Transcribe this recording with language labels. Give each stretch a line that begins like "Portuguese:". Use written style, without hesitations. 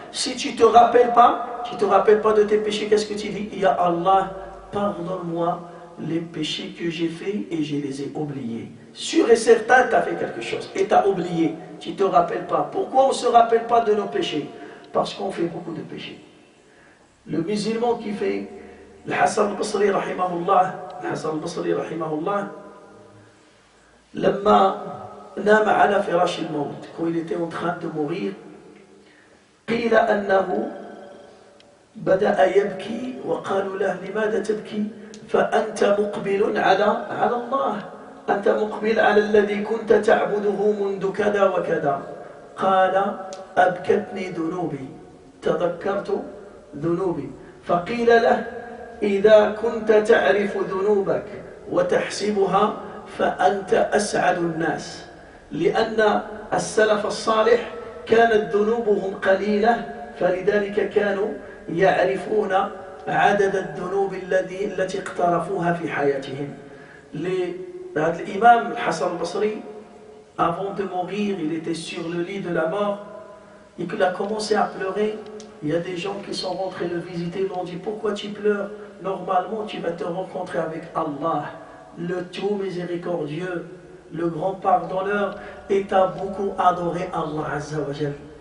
French: Si tu ne te rappelles pas, de tes péchés, qu'est-ce que tu dis? Ya Allah, pardonne-moi les péchés que j'ai faits et je les ai oubliés. Sûr et certain, tu as fait quelque chose et tu as oublié. Tu ne te rappelles pas. Pourquoi on ne se rappelle pas de nos péchés? Parce qu'on fait beaucoup de péchés. Le musulman qui fait le Hassan al-Basri rahimahullah,
Arabic: لما نام على فراش الموت,
French: quand il était en train de mourir,
Arabic: قيل أنه بدأ يبكي وقالوا له لماذا تبكي؟ فأنت مقبل على الله، أنت مقبل على الذي كنت تعبده منذ كذا وكذا. قال أبكتني ذنوبي، تذكرت ذنوبي. فقيل له إذا كنت تعرف ذنوبك وتحسبها فأنت أسعد الناس، لأن السلف الصالح كانت ذنوبهم قليلة فلذلك كانوا يعرفون عدد الذنوب التي اقترفوها في حياتهم.
French: L'imam Hassan al-Basri, avant de mourir, il était sur le lit de la mort et qu'il a commencé à pleurer. Il y a des gens qui sont rentrés le visiter, ils lui ont dit pourquoi tu pleures? Normalement tu vas te rencontrer avec Allah, le tout miséricordieux, le grand pardonneur, et tu as beaucoup adoré Allah Azza wa Jal.